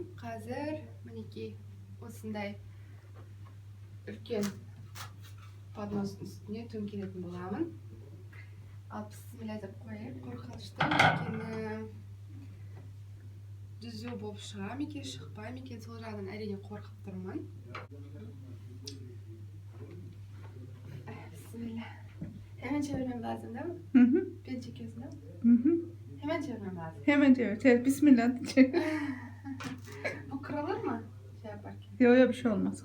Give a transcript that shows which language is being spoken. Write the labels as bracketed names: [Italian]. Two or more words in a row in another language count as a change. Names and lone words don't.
[Kazakh] Қазір мінекей осындай үлкен подностың үстіне төңкеретін боламын. Ал бісміллә деп қояйық, қорқынышты. Өйткені Düzөө болып шыға ма екен, шықпай ма екен, сол жағынан әрине қорқып тұрмын. [Turkish] Bismillah. Hemen çevirmem lazım değil mi? Hı hı. Beni çekiyorsun değil mi? Hı hı. Hemen çevirmem lazım. Hemen çevir. Çevir. Bismillah. Çevir. Bu kırılır mı? Şey yaparken. Yok yok bir şey olmaz.